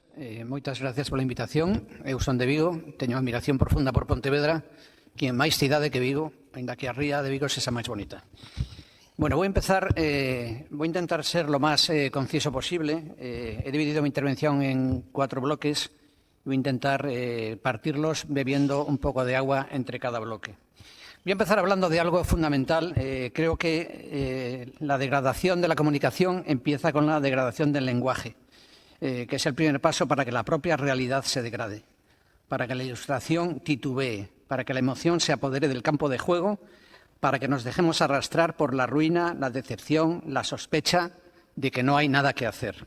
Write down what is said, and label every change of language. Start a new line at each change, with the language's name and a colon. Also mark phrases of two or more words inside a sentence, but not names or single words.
Galician: Moitas gracias pola invitación. Eu son de Vigo, teño admiración profunda por Pontevedra, que é máis cidade que Vigo, ainda que a ría de Vigo sexa máis bonita.
Spanish: Bueno, voy a intentar ser lo más conciso posible. He dividido mi intervención en 4 bloques. Voy a intentar partirlos bebiendo un poco de agua entre cada bloque. Voy a empezar hablando de algo fundamental. Creo que la degradación de la comunicación empieza con la degradación del lenguaje, que es el primer paso para que la propia realidad se degrade, para que la ilustración titubee, para que la emoción se apodere del campo de juego, para que nos dejemos arrastrar por la ruina, la decepción, la sospecha de que no hay nada que hacer.